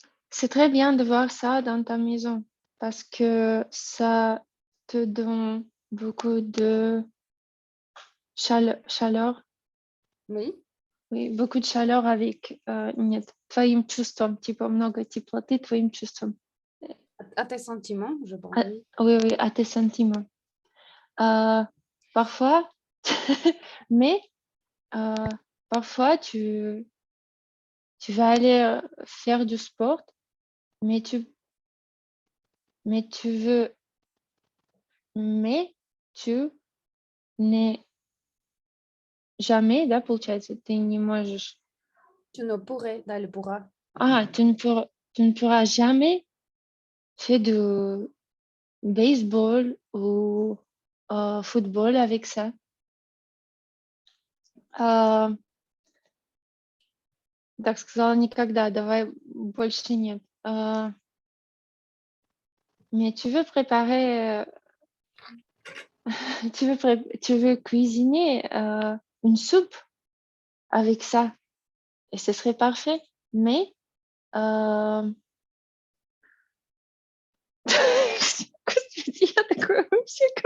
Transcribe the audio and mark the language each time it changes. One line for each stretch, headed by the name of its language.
French: C'est très bien de voir ça dans ta maison parce que ça te donne beaucoup de chaleur. Oui. Oui, beaucoup de chaleur avec
Russian: нет, твоим чувствам, типа много теплоты твоим чувствам.
French: À tes sentiments, je pense. Ah, oui, oui, à tes sentiments. Parfois, mais parfois tu vas aller faire du sport, mais tu veux, mais tu n'es jamais,
Russian: да, получается, ты не можешь.
French: Tu ne pourrais,
Russian: да,
French: le pourra. Tu ne pourras jamais faire de baseball ou football avec ça.
Russian: Так сказала никогда, давай больше нет.
French: Mais tu veux préparer, tu veux cuisiner une soupe avec ça et ce serait parfait. Mais
Russian: Господи, я такое вообще